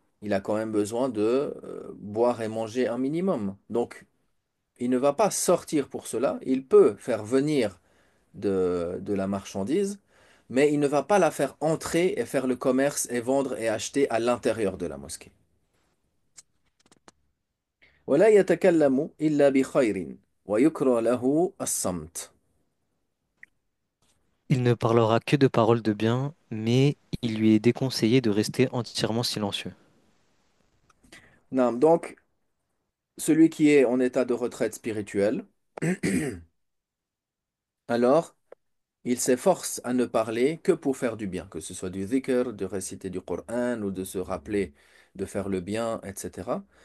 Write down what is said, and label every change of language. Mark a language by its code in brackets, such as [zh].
[fr] Il a quand même besoin de boire et manger un minimum. Donc, il ne va pas sortir pour cela. Il peut faire venir de la marchandise, mais il ne va pas la faire entrer et faire le commerce et vendre et acheter à l'intérieur de la mosquée. [ar] ولا يتكلم إلا بخير ويكره له الصمت. [fr] Il ne parlera que de paroles de bien, mais il lui est déconseillé de rester entièrement silencieux. Non, donc, celui qui est en état de retraite spirituelle, alors, il s'efforce à ne parler que pour faire du bien, que ce soit du dhikr, de réciter du Coran ou de se rappeler de faire le bien, etc.